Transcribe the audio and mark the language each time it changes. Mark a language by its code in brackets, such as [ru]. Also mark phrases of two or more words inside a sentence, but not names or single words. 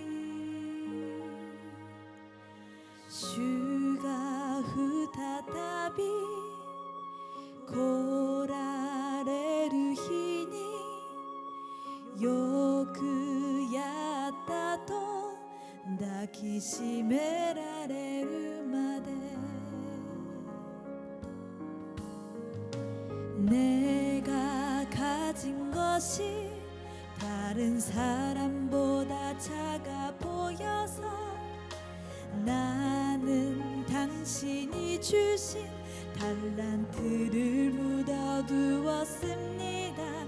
[ja] 主が再び来られる日によくやったと抱きしめられるまで [ko] 내가 가진 것이 다른 사람보다 작아 보여서 나는 당신이 주신 달란트를 묻어두었습니다.